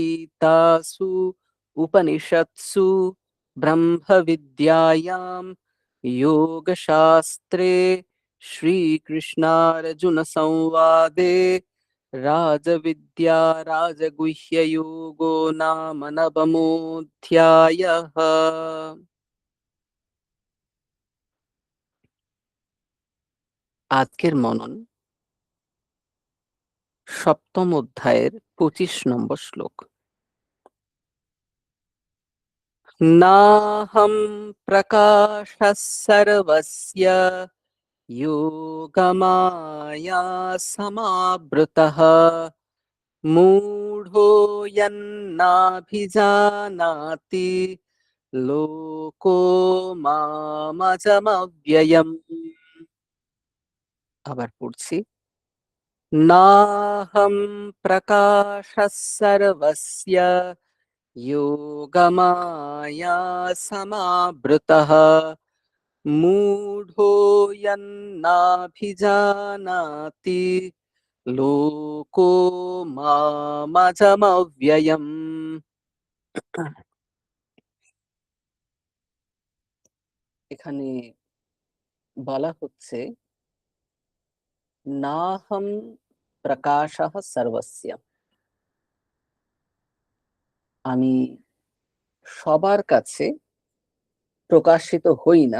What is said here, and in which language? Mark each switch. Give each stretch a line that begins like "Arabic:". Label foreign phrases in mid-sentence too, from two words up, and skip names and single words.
Sanskrit: श्रीमद्भगवद्गीतासु उपनिषत्सु ब्रह्मविद्यायां योगशास्त्रे श्रीकृष्णार्जुनसंवादे राजविद्या राजगुह्ययोगो नाम नवमोऽध्यायः।
Bangla: আজকের মনন সপ্তম অধ্যায়ের 25 নম্বর শ্লোক।
Sanskrit: नाहं प्रकाशः सर्वस्य योगमाया समावृतः मूढोऽयन्नाभिजानाति लोको मामजमव्ययम्।
Bangla: আবার পড়ছি।
Sanskrit: नाहं प्रकाशः सर्वस्य योगमाया समावृतः मूढोऽयन्नाभिजानाति लोको मामजमव्ययम्।
Bangla: এখানে বলা হচ্ছে
Sanskrit: नाहं प्रकाशः सर्वस्य,
Bangla: আমি সবার কাছে প্রকাশিত হই না।